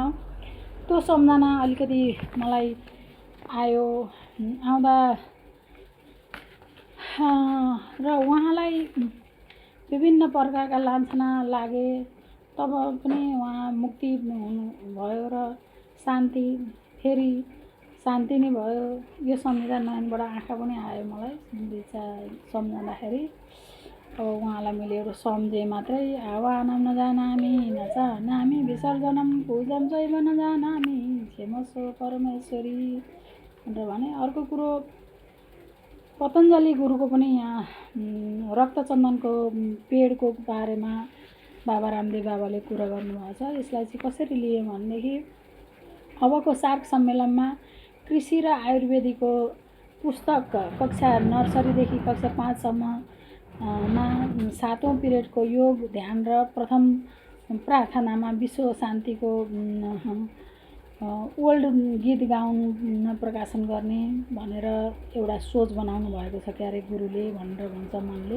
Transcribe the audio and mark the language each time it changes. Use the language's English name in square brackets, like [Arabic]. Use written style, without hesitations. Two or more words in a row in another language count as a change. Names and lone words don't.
[Nepali] त्यो सम्झना अलिकति मलाई आयो आउँदा र उहाँलाई विभिन्न प्रकारका लान्छना लागे। तब पनि उहाँ मुक्ति हुनुभयो र शान्ति फेरि शान्ति नै भयो। यो सम्झिँदा नयनबाट आँखा पनि आयो मलाई सम्झँदाखेरि। अब उहाँलाई मैले एउटा सम्झेँ मात्रै। [Sanskrit] आह्वानम नजानामि नचाहनामि विसर्जनम पूजम चैव नजानामि क्षमस्व परमेश्वरी [Nepali] भनेर भने। अर्को कुरो पतञ्जलि गुरुको पनि यहाँ रक्तचन्दनको पेडको बारेमा बाबा रामदेव बाबाले कुरा गर्नुभएको छ। यसलाई चाहिँ कसरी लिएँ भनेदेखि अबको सार्क सम्मेलनमा कृषि र आयुर्वेदिकको पुस्तक कक्षा नर्सरीदेखि कक्षा 5सम्म मा 7औं पिरियडको योग ध्यान र प्रथम प्रार्थनामा विश्व शान्तिको ओल्ड गीत गाउन प्रकाशन गर्ने भनेर एउटा सोच बनाउनु भएको छ क्यारे गुरुले भनेर भन्छ मनले।